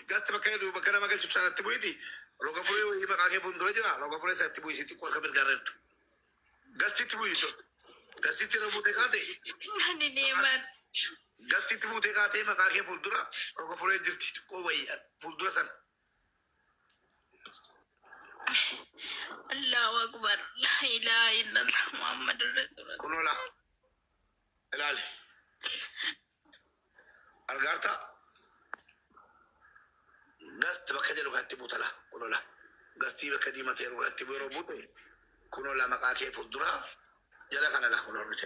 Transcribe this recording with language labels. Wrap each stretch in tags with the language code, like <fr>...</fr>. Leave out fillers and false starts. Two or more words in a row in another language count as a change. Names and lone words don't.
<om>Gasti bakka jedhu bakka nama galchu sanatti bu'iiti. Roga furee wayii maqaa kee fuuldura jira. Roga furee sanatti bu'i sitti qorka mirgaarreertu. Gastiitti bu'i. Gastiitti irra buutee kaate. ani deeman Gastiitti buutee kaatee maqaa kee fuuldura roga furee jirti. Xiqqoo wayii fuuldura sana.</om> <ar>الله أكبر لا إله إلا الله محمد رسول الله</ar> <om>Kunoo laa. Ilaali. Argaarta. Gasti bakka jedhu kaatti buuta laa. Kunoo laa. Gastii bakka diimatee rogaatti bu'ee yeroo buute. Kunoo laa maqaa kee fuulduraa jala kana laa kunoo dhute.</om>